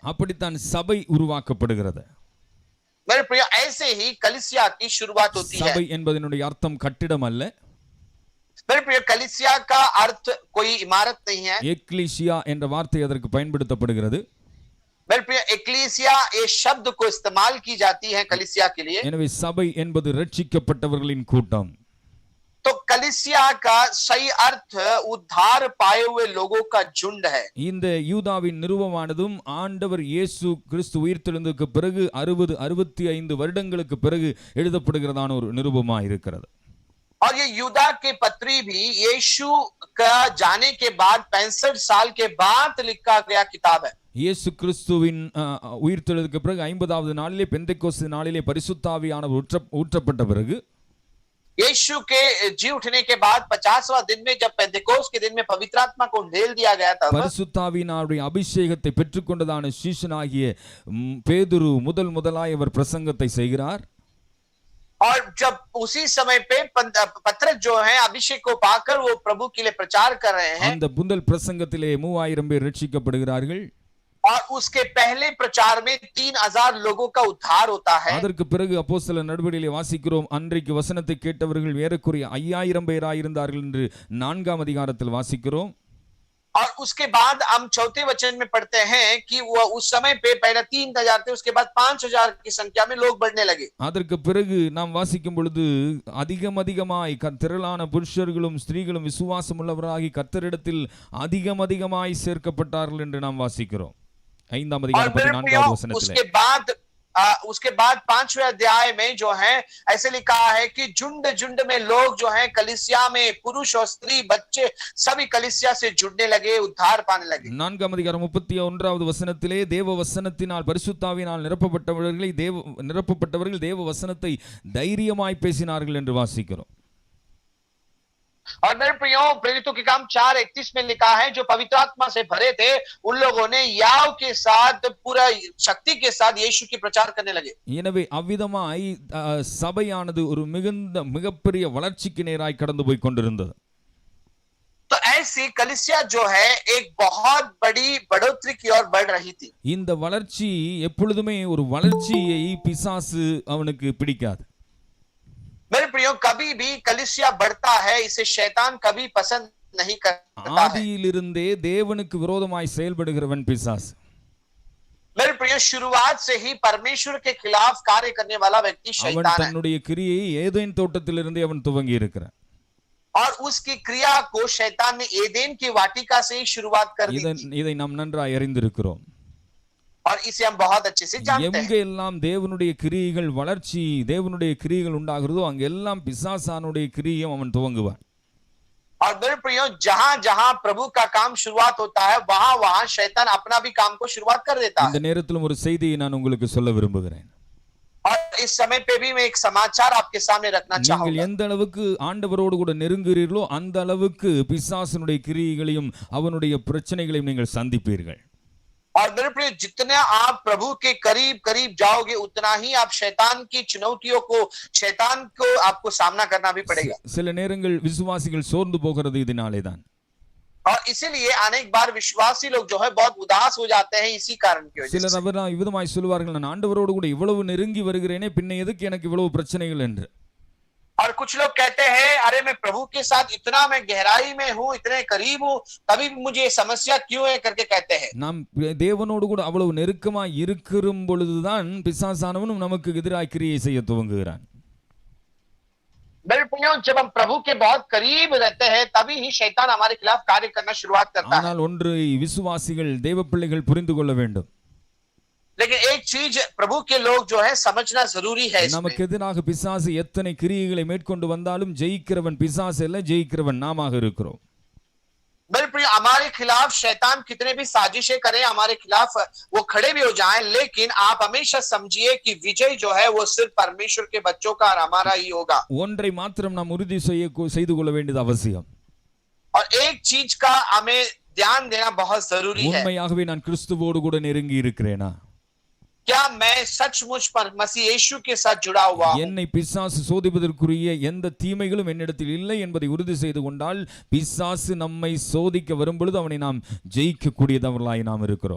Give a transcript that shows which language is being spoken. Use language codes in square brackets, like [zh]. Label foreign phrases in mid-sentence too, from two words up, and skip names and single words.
[ta] அப்படித்தான் சபை உருவாக்கப்படுகிறது. [hi] मेरे प्रिय, ऐसे ही कलीसिया की शुरुआत होती है. [ta] சபை என்பதனுடைய அர்த்தம் கட்டிடம் அல்ல. [hi] मेरे प्रिय, कलीसिया का अर्थ कोई इमारत नहीं है. [ta] எக்லீசியா என்ற வார்த்தை அதற்கு பயன்படுத்தப்படுகிறது. [hi] मेरे प्रिय, एक्लीसिया ये शब्द को इस्तेमाल की जाती है कलीसिया के लिए. [ta] எனவே சபை என்பது ரட்சிக்கப்பட்டவர்களின் கூட்டம். [hi] तो कलीसिया का सही अर्थ उद्धार पाए हुए लोगों का झुंड है. [ta] இந்த யூதாவின் நிருபமானதும் ஆண்டவர் இயேசு கிறிஸ்து உயிர்த்தெழுந்ததற்கு பிறகு 65 வருடங்களுக்கு பிறகு எழுதப்படுகிறதான ஒரு நிருபமாக இருக்கிறது. [hi] और ये यूदा के पत्री भी यीशु का जाने के बाद 65 साल के बाद लिखा गया किताब है. [ta] இயேசு கிறிஸ்துவின் உயிர்த்தெழுந்ததற்கு பிறகு 50வது நாளிலே பெந்தெக்கோஸ்து நாளிலே பரிசுத்த ஆவியானவர் ஊற்றப்பட்ட பிறகு, [hi] यीशु के जी उठने के बाद 50वां दिन में जब पेंतेकोस्त के दिन में पवित्र आत्मा को ढेल दिया गया था, [ta] பரிசுத்த ஆவியினுடைய அபிஷேகத்தை பெற்றுக்கொண்டதான சீஷனாகிய பேதுரு முதலாய் அவர் பிரசங்கத்தை செய்கிறார். [hi] और जब उसी समय पे पत्रस जो है अभिषेक को पाकर वो प्रभु के लिए प्रचार कर रहे हैं. [ta] அந்த முதல் பிரசங்கத்திலே 3000 பேர் ரட்சிக்கப்படுகிறார்கள். [hi] और उसके पहले प्रचार में 3000 लोगों का उद्धार होता है. [ta] அதற்கு பிறகு அப்போஸ்தலர் நடபடிகளிலே வாசிக்கிறோம், அன்றைக்கு வசனத்தை கேட்டவர்கள் ஏறக்குறைய 5000 பேராய் இருந்தார்கள் என்று 4ஆம் அதிகாரத்தில் வாசிக்கிறோம். [hi] और उसके बाद हम चौथे वचन में पढ़ते हैं कि वो उस समय पे पहले 3000 थे, उसके बाद 5000 की संख्या में लोग बढ़ने लगे. [ta] அதற்கு பிறகு நாம் வாசிக்கும் பொழுது அதிகமாய் திரளான புருஷர்களும் ஸ்திரீகளும் விசுவாசம் உள்ளவராகி கர்த்தரிடத்தில் அதிகமாய் சேர்க்கப்பட்டார்கள் என்று நாம் வாசிக்கிறோம். 5ஆம் அதிகாரம் 14வது வசனத்திலே. [hi] उसके बाद 5वें अध्याय में जो है ऐसे लिखा है कि झुंड में लोग जो है कलीसिया में पुरुष और स्त्री बच्चे सभी कलीसिया से जुड़ने लगे, उद्धार पाने लगे. [ta] 4ஆம் அதிகாரம் 31வது வசனத்திலே தேவ வசனத்தினால் பரிசுத்த ஆவியினால் நிரப்பப்பட்டவர்கள் தேவ வசனத்தை தைரியமாய் பேசினார்கள் என்று வாசிக்கிறோம். [hi] और मेरे प्रियो, प्रेरितों के काम 4:31 में लिखा है जो पवित्र आत्मा से भरे थे उन लोगों ने याव के साथ पूरा शक्ति के साथ यीशु की प्रचार करने लगे. [ta] எனவே அவ்விதமாய் சபையானது ஒரு மிகப்பெரிய வளர்ச்சிக்கு நேராய் கடந்து போய் கொண்டிருந்தது. [hi] तो ऐसी कलीसिया जो है एक बहुत बड़ी बढ़ोतरी की ओर बढ़ रही थी. [ta] இந்த வளர்ச்சி எப்பொழுதுமே ஒரு வளர்ச்சியை பிசாசு அவனுக்கு பிடிக்காது. [hi] मेरे प्रियो, कभी भी कलीसिया बढ़ता है इसे शैतान कभी पसंद नहीं करता है. [ta] ஆதியிலிருந்தே தேவனுக்கு விரோதமாய் செயல்படுகிறவன் பிசாசு. [hi] मेरे प्रियो, शुरुआत से ही परमेश्वर के खिलाफ कार्य करने वाला व्यक्ति शैतान है. [ta] அவன் தன்னுடைய கிரியை ஏதேன் தோட்டத்திலிருந்தே அவன் துவங்கி இருக்கிறான். [hi] और उसकी क्रिया को शैतान ने एदेन की वाटिका से ही शुरुआत कर दी थी. [ta] இதை நாம் நன்றாய் அறிந்திருக்கிறோம். [hi] और इसे हम बहुत अच्छे से जानते हैं। [ta] எங்கே எல்லாம் தேவனுடைய கிரியைகள் வளர்ச்சி, தேவனுடைய கிரியைகள் உண்டாகிறதோ அங்கெல்லாம் பிசாசானுடைய கிரியையும் அவன் துவங்குவான். [hi] और मेरे प्रियो, जहां जहां प्रभु का काम शुरुआत होता है, वहां वहां शैतान अपना भी काम को शुरुआत कर देता [ta] இந்த [hi] है। [ta] நேரத்திலும் ஒரு செய்தியை நான் உங்களுக்கு சொல்ல விரும்புகிறேன். [hi] और इस समय पे भी मैं एक समाचार आपके सामने रखना [ta] நீங்கள் [hi] चाहूंगा। [ta] எந்த அளவுக்கு ஆண்டவரோடு கூட நெருங்குகிறீர்களோ அந்த அளவுக்கு பிசாசனுடைய கிரியைகளையும் அவனுடைய பிரச்சனைகளையும் நீங்கள் சந்திப்பீர்கள். [hi] और मेरे प्रिय, जितने आप प्रभु के करीब करीब जाओगे, उतना ही आप शैतान की चुनौतियों को, शैतान को आपको सामना करना भी पड़ेगा। [ta] சில நேரங்கள் விசுவாசிகள் சோர்ந்து போகிறது இதனாலே தான். [hi] और इसीलिए अनेक बार विश्वासी लोग जो है बहुत उदास हो जाते हैं इसी कारण की वजह [ta] சிலர் [hi] से। [ta] அவரால் விதமாய் சொல்வார்கள், நான் ஆண்டவரோடு கூட இவ்வளவு நெருங்கி வருகிறேனே, பின்ன எதுக்கு எனக்கு இவ்வளவு பிரச்சனைகள் என்று. [hi] और कुछ लोग कहते हैं, अरे मैं प्रभु के साथ इतना मैं गहराई में हूँ, इतने करीब हूँ, तभी मुझे ये समस्या क्यों है करके कहते हैं। [ta] நாம் தேவனோடு கூட அவ்வளவு நெருக்கமாய் இருக்கிற பொழுதுதான் பிசாசானவனும் நமக்கு எதிராய் கிரியை செய்ய துவங்குகிறான். [hi] मेरे प्रियो, जब हम प्रभु के बहुत करीब रहते हैं, तभी ही शैतान हमारे खिलाफ कार्य करना शुरुआत करता है। [ta] ஆனால் ஒன்று விசுவாசிகள் தேவ பிள்ளைகள் புரிந்து கொள்ள வேண்டும். [hi] लेकिन एक चीज प्रभु के लोग जो है समझना जरूरी है इसमें। [ta] நமக்கு எதிராக பிசாசு எத்தனை கிரியைகளை மேற்கொண்டு வந்தாலும் ஜெயிக்கிறவன் பிசாசு அல்ல, ஜெயிக்கிறவன் நாமாக இருக்கிறோம். [hi] मेरे प्रिय, हमारे खिलाफ शैतान कितने भी साजिशें करे, हमारे खिलाफ वो खड़े भी हो जाएं, लेकिन आप हमेशा समझिए कि विजय जो है वो सिर्फ परमेश्वर के बच्चों का और हमारा ही होगा। [ta] ஒன்றை மாத்திரம் நாம் உறுதி செய்து கொள்ள வேண்டியது அவசியம். [hi] और एक चीज का हमें ध्यान देना बहुत जरूरी है। [ta] உண்மையாகவே நான் கிறிஸ்துவோடு கூட நெருங்கி இருக்கிறேனா? [hi] क्या मैं सचमुच पर मसीह यीशु के साथ जुड़ा हुआ हूं? [ta] என்னை பிசாசு சோதிப்பதற்குரிய எந்த தீமைகளும் என்னிடத்தில் இல்லை என்பதை உறுதி செய்து கொண்டால் பிசாசு நம்மை சோதிக்க வரும்பொழுது அவனை நாம் ஜெயிக்கக்கூடியவர்களாய் நாம் இருக்கிறோம்.